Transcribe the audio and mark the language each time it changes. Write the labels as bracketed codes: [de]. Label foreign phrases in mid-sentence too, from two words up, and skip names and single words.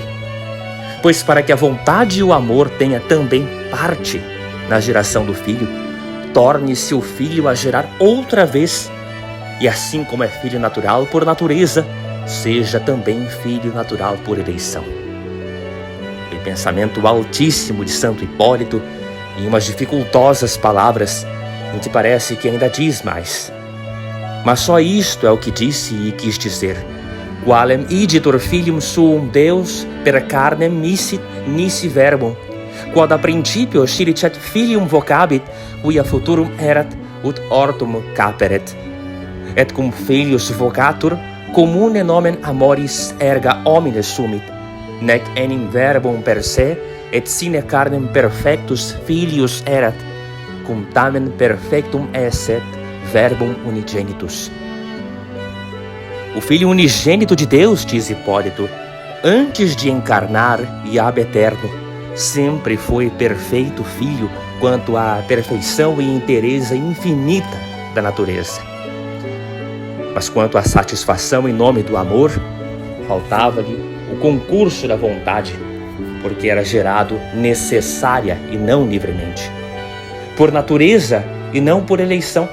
[pt] Pois para que a vontade e o amor tenha também parte na geração do Filho, torne-se o Filho a gerar outra vez, e assim como é filho natural por natureza, seja também filho natural por eleição. E pensamento altíssimo de Santo Hipólito, em umas dificultosas palavras, em que parece que ainda diz mais. Mas só isto é o que disse e quis dizer. [la] Qualem igitur filium suum Deus per carnem nisi verbum, quod a principio scilicet filium vocabit, quia futurum erat ut ortum caperet. Et cum filius vocatur, commune nomen amoris erga homines sumit, nec enim verbum per se, et sine carnem perfectus filius erat, cum tamen perfectum esset verbum unigenitus. [pt] O Filho unigênito de Deus, diz Hipólito, antes de encarnar e [la] ab eterno, [pt] sempre foi perfeito Filho quanto à perfeição e inteireza infinita da natureza. Mas quanto à satisfação em nome do amor, faltava-lhe o concurso da vontade, porque era gerado necessária e não livremente, por natureza e não por eleição.